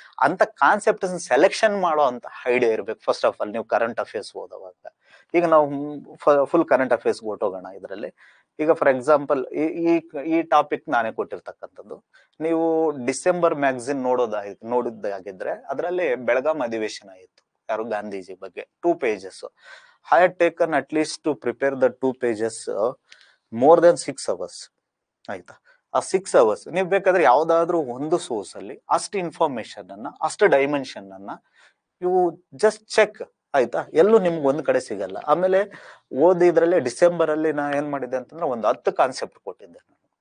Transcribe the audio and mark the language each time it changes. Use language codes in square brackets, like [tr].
[kn] ಅಂತ concept selection ಮಾಡೋ ಅಂತ ಐಡಿಯಾ ಇರ್ಬೇಕು [en] first of all [kn] ನೀವು ಕರೆಂಟ್ ಅಫೇರ್ಸ್ ಓದುವಾಗ. ಈಗ ನಾವು ಫುಲ್ ಕರೆಂಟ್ ಅಫೇರ್ಸ್ ಹೊಟ್ಟೋಗೋಣ ಇದರಲ್ಲಿ. ಈಗ [en] for example [kn] ಈ ಈ ಟಾಪಿಕ್ ನಾನೇ ಕೊಟ್ಟಿರ್ತಕ್ಕಂಥದ್ದು. ನೀವು ಡಿಸೆಂಬರ್ ಮ್ಯಾಗಝಿನ್ ನೋಡಿದ್ದಾಗಿದ್ರೆ ಅದರಲ್ಲಿ ಬೆಳಗಾಂ ಅಧಿವೇಶನ ಇತ್ತು, ಯಾರು ಗಾಂಧೀಜಿ ಬಗ್ಗೆ [en] 2 pages. I had taken at least to prepare the 2 pages more than 6 hours. [kn] ಆಯ್ತಾ, ಆ 6 hours ನೀವು ಬೇಕಾದ್ರೆ ಯಾವ್ದಾದ್ರು ಒಂದು ಸೋರ್ಸ್ ಅಲ್ಲಿ ಅಷ್ಟು ಇನ್ಫಾರ್ಮೇಶನ್ ಅನ್ನ, ಅಷ್ಟು ಡೈಮೆನ್ಷನ್ ಅನ್ನ [en] You just check. [kn] ಆಯ್ತಾ, ಎಲ್ಲೂ ನಿಮ್ಗೆ ಒಂದ್ ಕಡೆ ಸಿಗಲ್ಲ. ಆಮೇಲೆ ಓದಿದ್ರಲ್ಲಿ ಡಿಸೆಂಬರ್ ಅಲ್ಲಿ ನಾ ಏನ್ ಮಾಡಿದ್ದೆ ಅಂತಂದ್ರೆ ಒಂದು 10 ಕಾನ್ಸೆಪ್ಟ್ ಕೊಟ್ಟಿದ್ದೆ ನಾನು.